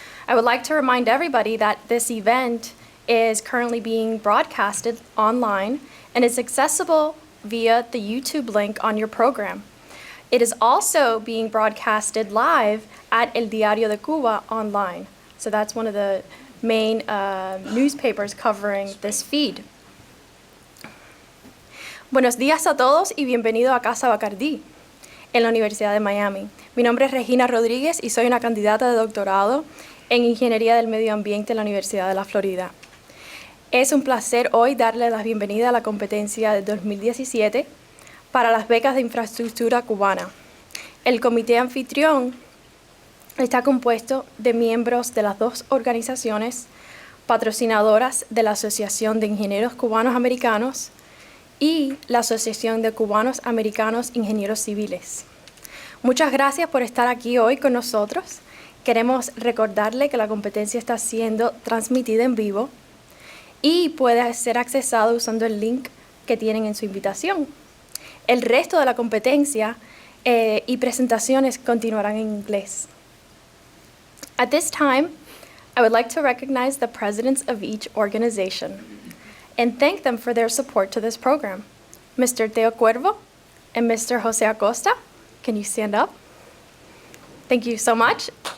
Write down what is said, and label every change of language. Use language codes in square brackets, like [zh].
[en] I would like to remind everybody that this event is currently being broadcasted online and is accessible via the YouTube link on your program. It is also being broadcasted live at El Diario de Cuba online. So that's one of the main newspapers covering this feed. [es] Buenos días a todos y bienvenido a Casa Bacardí en la Universidad de Miami. Mi nombre es Regina Rodríguez y soy una candidata de doctorado en Ingeniería del Medio Ambiente en la Universidad de la Florida. Es un placer hoy darle la bienvenida a la competencia de 2017 para las becas de infraestructura cubana. El comité anfitrión está compuesto de miembros de las dos organizaciones patrocinadoras de la Asociación de Ingenieros Cubanos Americanos y la Asociación de Cubanos Americanos Ingenieros Civiles. Muchas gracias por estar aquí hoy con nosotros. Queremos recordarle que la competencia está siendo transmitida en vivo y puede ser accesado usando el link que tienen en su invitación. El resto de la competencia y presentaciones continuarán en inglés. [en] At this time, I would like to recognize the presidents of each organization and thank them for their support to this program. Mr. Teo Cuervo and Mr. Jose Acosta, can you stand up? Thank you so much.